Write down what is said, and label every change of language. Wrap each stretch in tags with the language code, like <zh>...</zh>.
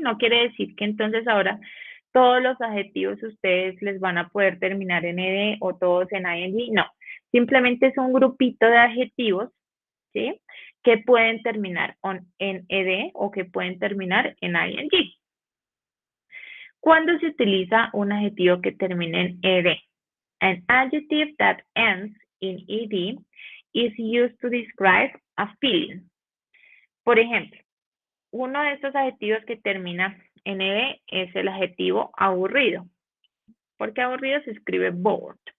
<es>No quiere decir que entonces ahora todos los adjetivos ustedes les van a poder terminar en ed o todos en ing, no. Simplemente es un grupito de adjetivos, ¿sí? Que pueden terminar en ed o que pueden terminar en ing. ¿Cuándo se utiliza un adjetivo que termine en ed?</es> <en>An adjective that ends in ed is used to describe a feeling.</en> <es>Por ejemplo, uno de estos adjetivos que termina en ed es el adjetivo aburrido, porque aburrido se escribe bored.</es>